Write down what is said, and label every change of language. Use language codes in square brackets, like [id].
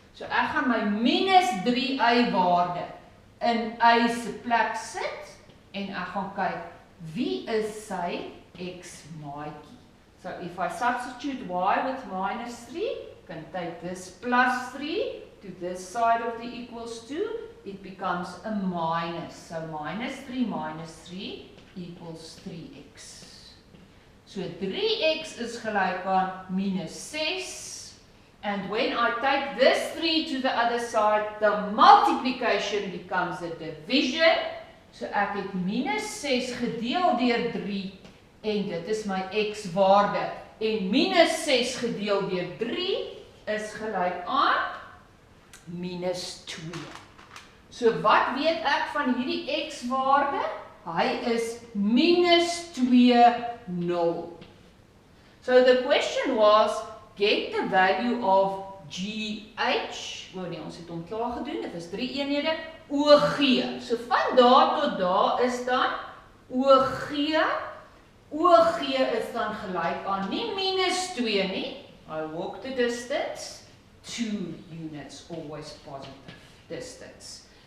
[af] So ek gaan my minus 3 y-waarde in y se plek sit en ek gaan kyk wie is sy x-maatjie. [en] So if I substitute y with minus 3, can take this plus 3 to this side of the equals 2, it becomes a minus. So minus 3 equals 3x. [af] So 3x is gelyk aan minus 6. [en] And when I take this 3 to the other side, the multiplication becomes a division. [af] So ek het minus 6 gedeel deur 3 en dit is my x-waarde. En minus 6 gedeel deur 3 is gelyk aan minus 2. So wat weet ek van hierdie x-waarde? Hy is -2, 0. [en] So the question was, get the value of GH, [af] ons het hom klaar gedoen, dit is 3 eenhede, OG. So van daar tot daar is dan OG. OG is dan gelyk aan nie -2 nie. [en] I walk the distance, 2 units, always positive distance.